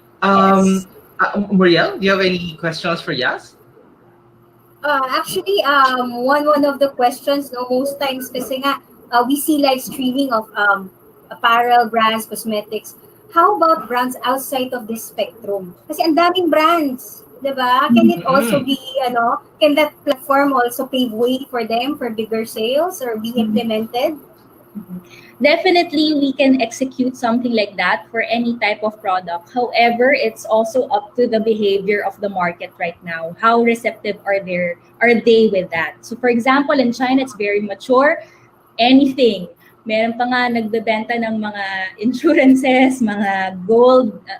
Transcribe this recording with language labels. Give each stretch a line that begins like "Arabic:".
English: Yes. Muriel, do you have any questions for Yas? Actually, one of the questions, no, most times
Filipino: kasi nga,
English: we see live streaming of apparel, brands, cosmetics. How about brands outside of this spectrum?
Filipino: Kasi ang daming brands, di ba?
English: Can it also be, can that platform also pave way for them for bigger sales or be implemented? Definitely, we can execute something like that for any type of product. However, it's also up to the behavior of the market right now. How receptive are they with that? So, for example, in China, it's very mature. Anything.
Filipino: Meron pa nga nagbebenta ng mga insurances, mga gold.